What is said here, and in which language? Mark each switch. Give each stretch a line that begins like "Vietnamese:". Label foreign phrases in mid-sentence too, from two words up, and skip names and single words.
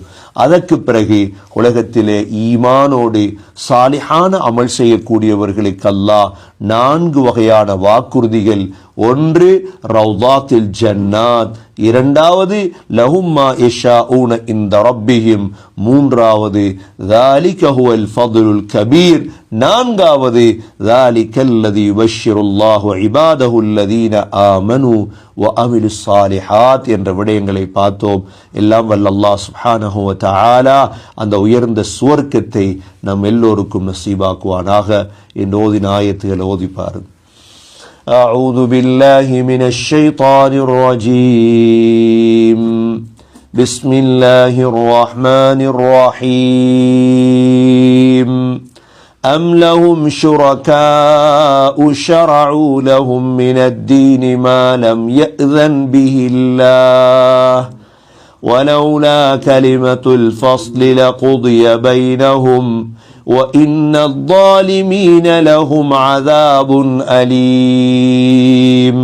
Tamil: அதற்கு பிறகு உலகத்திலே ஈமானோடு சாலிஹான அமல் செய்யக்கூடியவர்களுக்கு அல்லாஹ் 4 வகையான வாக்குறுதிகள். ஒன்று
Arabic: روضات الجنات,
Tamil: இரண்டாவது
Arabic: لهم ما يشاؤون عند ربهم,
Tamil: மூன்றாவது
Arabic: ذلك هو الفضل الكبير,
Tamil: நான்காவது
Arabic: ذلك الذي يبشر الله عباده الذين آمنوا وعملوا الصالحات
Tamil: என்ற விடயங்களை பார்த்தோம். எல்லாம் வல்ல அல்லாஹ்
Arabic: سبحانه وتعالى
Tamil: அந்த உயர்ந்த சுவர்க்கத்தை நம் எல்லோருக்கும் நசீபாக்குவானாக. இந்த ஓதின ஆயத்துகளை ஓதி பாருங்கள்.
Arabic: أعوذ بالله من الشيطان الرجيم. بسم الله الرحمن الرحيم. أم لهم شركاء شرعوا لهم من الدين ما لم يأذن به الله ولولا كلمة الفصل لقضي بينهم وإن الظالمين لهم عذاب أليم.